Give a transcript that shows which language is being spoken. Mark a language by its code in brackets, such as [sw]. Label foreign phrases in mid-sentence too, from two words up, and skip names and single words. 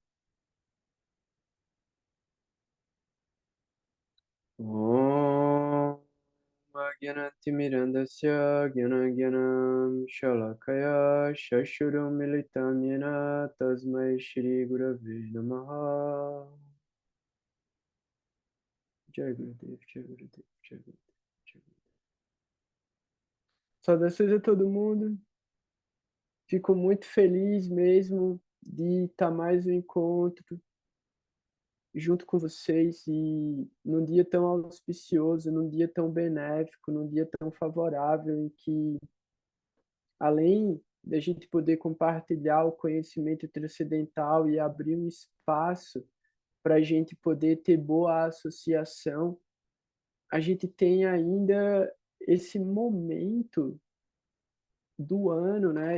[sa] ॐ अज्ञानतिमिरान्धस्य ज्ञानाञ्जन शलाकया चक्षुरुन् मीलितं येन तस्मै श्री गुरवे नमः जय गुरुदेव, जय गुरुदेव, जय गुरुदेव, जय गुरुदेव. [pt] Saudações a todo mundo. Fico muito feliz mesmo de estar mais um encontro junto com vocês e num dia tão auspicioso, num dia tão benéfico, num dia tão favorável em que, além da gente poder compartilhar o conhecimento transcendental e abrir um espaço para a gente poder ter boa associação, a gente tem ainda esse momento do ano, né?